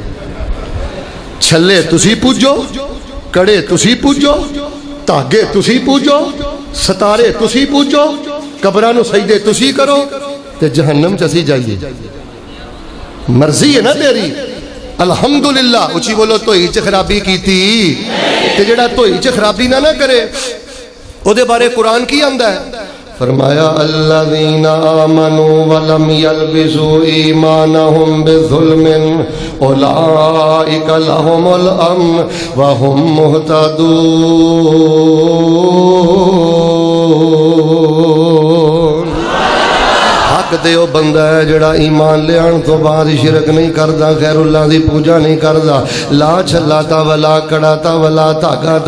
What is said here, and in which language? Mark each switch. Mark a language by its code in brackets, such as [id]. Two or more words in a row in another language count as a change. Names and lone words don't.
[pa] چھلے تسی پوجو، کڑے تسی پوجو، دھاگے تسی پوجو، ستارے تسی پوجو، قبراں نوں سجدے تسی کرو تے جہنم چ اسیں جائیے. مرضی ہے نا تیری. [ar] الحمد لله. [pa] اُچی بولو تو چ خرابی کی سی. تے جیہڑا دھوئی چ خرابی نہ کرے اودے بارے قرآن کی آندا ہے? [ar] فرمایا الذين آمنوا ولم يلبسوا إيمانهم بظلم أولئك لهم الأمن و هم مهتدون. [pa] حق تے او بندہ ہے جیہڑا ایمان لیان توں بعد شرک نہیں کرتا، غیر اللہ دی پوجا نہیں کرتا، لا چھلا تا ولا کڑا تا ولا دھاگا تا.